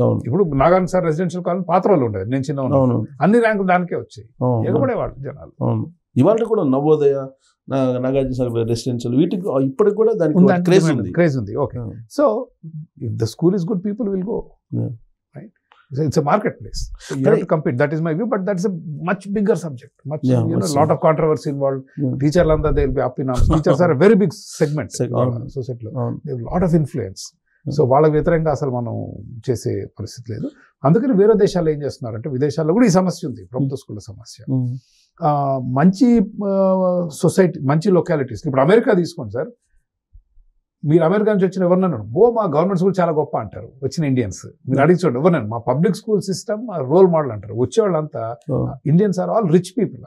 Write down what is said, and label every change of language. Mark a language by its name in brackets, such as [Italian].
[Telugu] ఇప్పుడు Nagarjuna sir residential college పాత రోజులు ఉండేది, నేను చిన్న అన్ని ర్యాంకులు దానికే వచ్చాయి, ఎగబడేవాళ్ళు జనాలు. ఇవాళ కూడా నవోదయ, నాగార్జున సార్ రెసిడెన్షియల్, వీటికి ఇప్పటికి కూడా దానికి క్రేజ్ ఉంది. [English] Okay, so if the school is good, people will go, right? It's a marketplace. So you have to compete. That is my view, but that's a much bigger subject. Lot of controversy involved. Teachers and they'll be up in arms. Teachers are a very big segment society. They have a lot of influence. [Telugu] So వాళ్ళకి వ్యతిరేకంగా అసలు మనం చేసే పరిస్థితి లేదు. అందుకని వేరే దేశాల్లో ఏం చేస్తున్నారంటే, విదేశాల్లో కూడా ఈ సమస్య ఉంది, ప్రభుత్వ స్కూళ్ళ సమస్య. మంచి సొసైటీ, మంచి లొకాలిటీస్, ఇప్పుడు అమెరికా తీసుకోండి సార్, మీరు అమెరికా నుంచి వచ్చిన ఎవరినన్నా మా గవర్నమెంట్ స్కూల్ చాలా గొప్ప అంటారు వచ్చిన ఇండియన్స్. మీరు అడిగి చూడండి ఎవరినన్నా, మా public school system role model అంటారు. వచ్చేవాళ్ళంతా [English] Indians are all rich people.